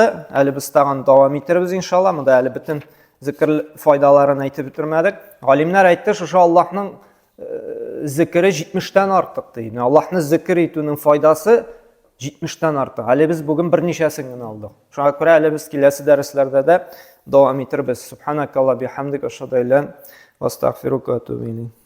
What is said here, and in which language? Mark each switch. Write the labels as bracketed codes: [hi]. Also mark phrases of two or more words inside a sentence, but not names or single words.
[tt] Әле без тагын дәвам иттербез иншалла. Монда әле бөтен зикр файдаларын әйтеп бетермәдек. Галимнәр әйтте, шушы Аллаһның зикре 70-тән артык ди. Аллаһны зикр итүнең файдасы 70-тән артык. Әле без бүген берничәсен генә алдык. Шуңа күрә әле без киләсе дәресләрдә дә дәвам иттербез. [ar] سبحانك اللهم وبحمدك أشهد أن لا إله إلا أنت أستغفرك وأتوب إليك.